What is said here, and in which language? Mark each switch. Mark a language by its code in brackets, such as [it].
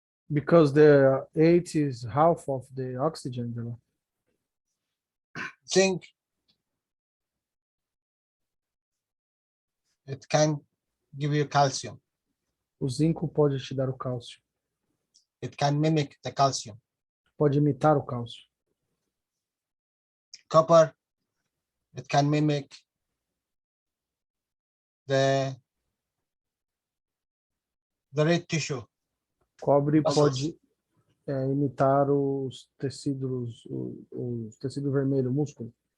[en] Because the 8 is half of the oxygen. Jalal. Zinc, it can give you calcium. [pt] O zinco pode te dar o cálcio. [en] It can mimic the calcium. [pt] Pode imitar o cálcio. [en] Copper, it can mimic the red tissue. [pt] Cobre [en] Muscles. [pt] pode imitar os tecidos vermelho, músculo.